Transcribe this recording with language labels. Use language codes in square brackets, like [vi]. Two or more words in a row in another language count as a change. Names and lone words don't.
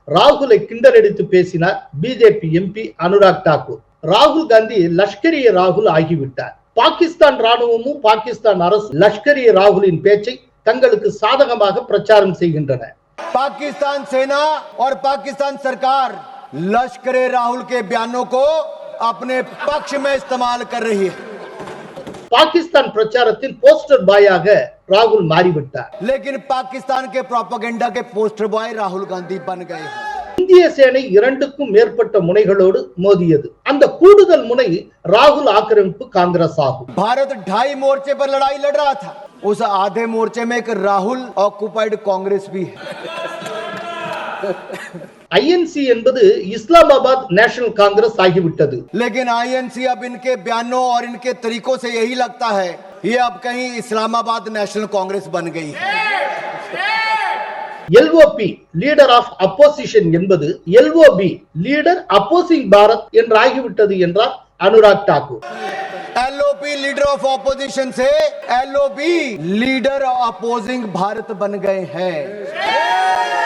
[ta] ராகுலை கிண்டலடித்து பேசினார் பிஜேபி எம்பி அனுராக் தாக்கூர். ராகுல் காந்தி லஷ்கர் இ ராகுல் ஆகிவிட்டார். பாகிஸ்தான் ராணுவமும் பாகிஸ்தான் அரசு லஷ்கர் இ ராகுலின் பேச்சை தங்களுக்கு சாதகமாக பிரச்சாரம் செய்கின்றன. [hi] पाकिस्तान सेना और पाकिस्तान सरकार लश्कर ए राहुल के बयानों को अपने पक्ष में इस्तेमाल कर रही है. [ta] பாகிஸ்தான் பிரச்சாரத்தின் [en] poster boyஆக [ta] ராகுல் மாறிவிட்டார். [hi] लेकिन पाकिस्तान के प्रोपेगेंडा के [en] poster boy [hi] राहुल गांधी बन गए हैं. [ta] இந்திய சேனை 2க்கும் மேற்பட்ட முனைகளோடு மோதியது. அந்த கூடுதல் முனை ராகுல் ஆக்கிரமிப்பு காங்கிரஸ் ஆகும். [hi] भारत 2.5 मोर्चे पर लड़ाई लड़ रहा था. उस आधे मोर्चे में एक राहुल ऑक्युपाइड कांग्रेस भी है. [ta] ஐஎன்சி என்பது இஸ்லாமாபாத் நேஷனல் காங்கிரஸ் ஆகிவிட்டது. [hi] लेकिन आईएनसी अब इनके बयानों और इनके तरीकों से यही लगता है ये अब कहीं इस्लामाबाद नेशनल कांग्रेस बन गई है. [ta] எல்ஓபி [en] leader of opposition [ta] என்பது எல்ஓபி [en] leader opposing Bharat [ta] என்று ஆகிவிட்டது என்றார் அனுராக் தாக்கூர். [hi] एलओपी [en] leader of opposition [hi] से एलओबी [en] leader opposing Bharat [hi] बन गए हैं.